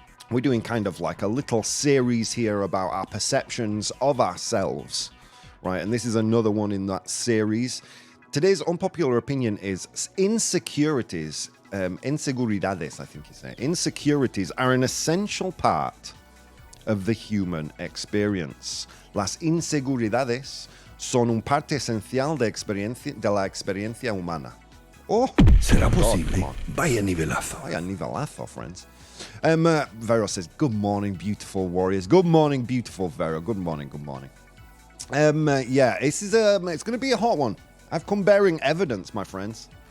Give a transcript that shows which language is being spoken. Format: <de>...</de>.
<en>We're doing kind of like a little series here about our perceptions of ourselves, right? And this is another one in that series. Today's unpopular opinion is insecurities. Insecurities, I think you say. Insecurities are an essential part of the human experience.</en> <es>Las inseguridades son un parte esencial de la experiencia humana. Oh, ¿será posible? Vaya nivelazo. Vaya nivelazo,</es> <en>friends. Vero says, good morning, beautiful warriors. Good morning, beautiful Vero. Good morning. This is it's going to be a hot one. I've come bearing evidence, my friends.</en>